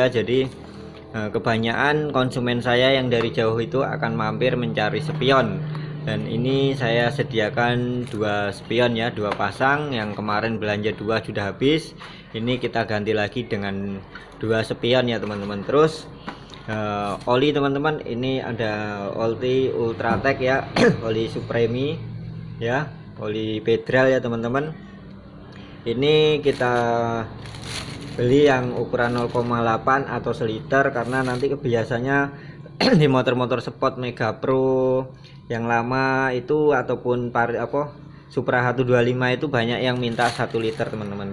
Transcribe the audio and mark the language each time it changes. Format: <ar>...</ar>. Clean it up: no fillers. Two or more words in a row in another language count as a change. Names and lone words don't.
<id>Jadi kebanyakan konsumen saya yang dari jauh itu akan mampir mencari spion, dan ini saya sediakan 2 spion ya, 2 pasang. Yang kemarin belanja 2 sudah habis, ini kita ganti lagi dengan 2 spion ya teman-teman. Terus oli teman-teman, ini ada oli Ultratech ya, oli Supremi ya, oli Federal ya teman-teman. Ini kita beli yang ukuran 0,8 atau seliter karena nanti biasanya di motor-motor sport Mega Pro yang lama itu ataupun Supra 125 itu banyak yang minta 1 liter teman-teman.</id>